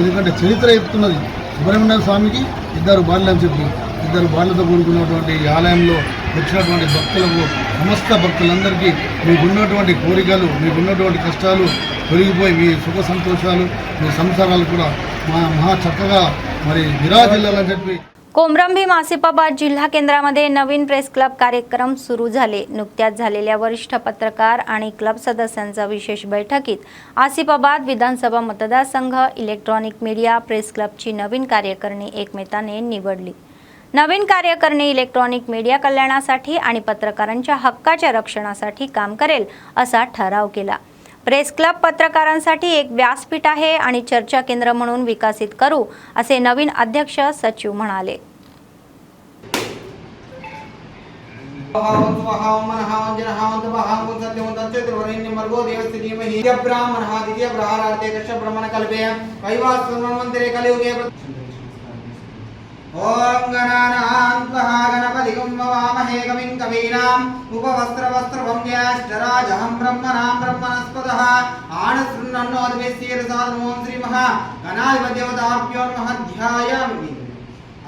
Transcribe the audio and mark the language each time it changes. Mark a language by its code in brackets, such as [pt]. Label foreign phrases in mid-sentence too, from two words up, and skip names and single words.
[te] ఎందుకంటే చరిత్ర చెప్తున్నది సుబ్రహ్మణ్య స్వామికి ఇద్దరు భార్యలు అని చెప్పి, ఇద్దరు భార్యలతో కూడుకున్నటువంటి ఈ ఆలయంలో వచ్చినటువంటి భక్తులకు, సమస్త భక్తులందరికీ మీకున్నటువంటి కోరికలు, మీకున్నటువంటి కష్టాలు తొలగిపోయి మీ సుఖ संतोषाలు, మీ సంసారాలు కూడా మహా చక్కగా మరి విరాజిల్లాలని చెప్పి. [mr] कोमरंभीम आसिफाबाद जिल्हा केंद्रामध्ये नवीन [en] press club [mr] कार्यक्रम सुरू झाले. नुकत्याच झालेल्या वरिष्ठ पत्रकार आणि क्लब सदस्यांचा विशेष बैठकीत आसिफाबाद विधानसभा मतदारसंघ [en] electronic media press club [mr] नवीन कार्यकारिणी एकमताने निवडली. नवीन कार्यकारिणी [en] electronic media [mr] कल्याणासाठी आणि पत्रकारांच्या हक्काच्या रक्षणासाठी काम करेल असा ठराव केला. [en] press club [mr] पत्रकारांसाठी एक व्यासपीठ आहे आणि चर्चा केंद्र म्हणून विकसित करू असे नवीन अध्यक्ष सचिव म्हणाले. [sa] ओम गणानान्त्वा गणपतिं ववामहे कविं कवीनाम् उपवस्त्रवस्त्रभं ज्येष्ठराजहं ब्रह्मणां ब्रह्मणस्पतः आनशृण्वन्नोद्भिस्तीर्षादनमो श्रीमहा गणाधिपतिदेवताभ्यो नमः ध्यायामि.